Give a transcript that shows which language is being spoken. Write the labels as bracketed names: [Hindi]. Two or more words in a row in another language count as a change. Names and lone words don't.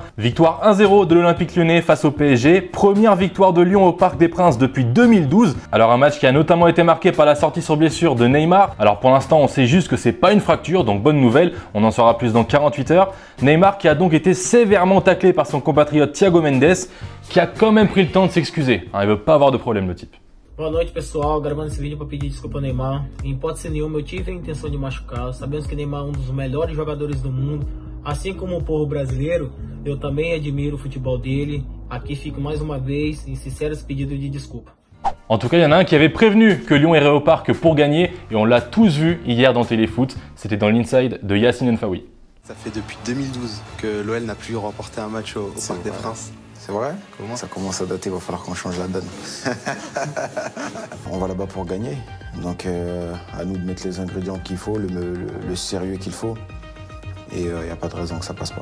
[French] Victoire 1-0 de l'Olympique Lyonnais face au PSG. Première victoire de Lyon au Parc des Princes depuis 2012. Alors un match qui a notamment été marqué par la sortie sur blessure de Neymar. Alors pour l'instant, on sait juste que c'est pas une fracture, donc bonne nouvelle. On en saura plus dans 48 heures. Neymar qui a donc été sévèrement taclé par son compatriote Thiago Mendes, qui a quand même pris le temps de s'excuser. Il veut pas avoir de problème le type. [Portuguese] Boa noite, pessoal. Gravando esse vídeo para pedir desculpa ao Neymar. Em hipótese nenhuma, eu tive a intenção de machucá-lo. Sabemos que Neymar é um dos melhores jogadores do mundo. Assim como o povo brasileiro, eu também admiro o futebol dele. Aqui fico mais uma vez em sinceros pedidos de desculpa. [French] En tout cas, il y en a un qui avait prévenu que Lyon irait au parc pour gagner et on l'a tous vu hier dans Téléfoot. C'était dans l'Inside de Yacine Nfaoui. Ça fait depuis 2012 que l'OL n'a plus remporté un match au Parc des Princes. C'est vrai? Comment? Ça commence à dater, il va falloir qu'on change la donne. On va là-bas pour gagner, donc à nous de mettre les ingrédients qu'il faut, le sérieux qu'il faut, et il n'y a pas de raison que ça passe pas.